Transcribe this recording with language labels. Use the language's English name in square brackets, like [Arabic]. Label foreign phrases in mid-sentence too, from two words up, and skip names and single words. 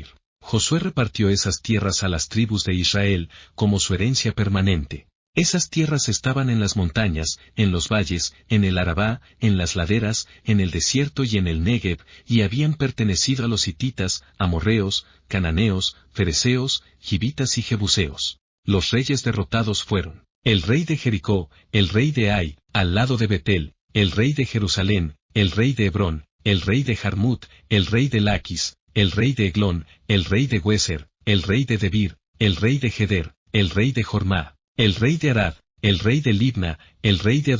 [Spanish] Josué repartió esas tierras a las tribus de Israel, como su herencia permanente. Esas tierras estaban en las montañas, en los valles, en el Arabá, en las laderas, en el desierto y en el Negev, y habían pertenecido a los hititas, amorreos, cananeos, fereceos, gibitas y jebuseos. Los reyes derrotados fueron el rey de Jericó, el rey de Ai, al lado de Betel, el rey de Jerusalén, el rey de Hebrón, el rey de Jarmut, el rey de Laquis, el rey de Eglón, el rey de Hueser, el rey de Debir, el rey de Geder, el rey de Jormá, el rey de Arad, el rey de Libna, el rey de